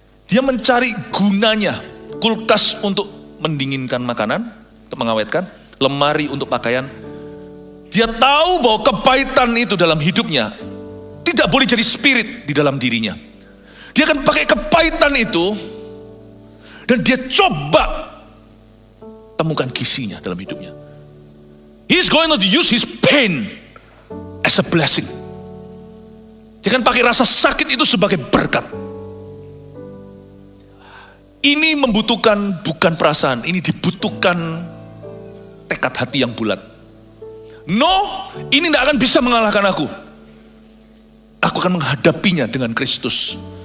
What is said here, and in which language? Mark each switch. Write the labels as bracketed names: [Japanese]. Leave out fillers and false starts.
[Indonesian] Dia mencari gunanya, kulkas untuk mendinginkan makanan, untuk mengawetkan, lemari untuk pakaian. Dia tahu bahwa kepahitan itu dalam hidupnya tidak boleh jadi spirit di dalam dirinya. Dia akan pakai kepahitan itu dan dia coba temukan gizinya dalam hidupnya. [English] He's going to use his pain as a blessing. [Indonesian] Dia akan pakai rasa sakit itu sebagai berkat. Ini membutuhkan bukan perasaan, ini dibutuhkan tekad hati yang bulat. No, ini tidak akan bisa mengalahkan aku. Aku akan menghadapinya dengan Kristus.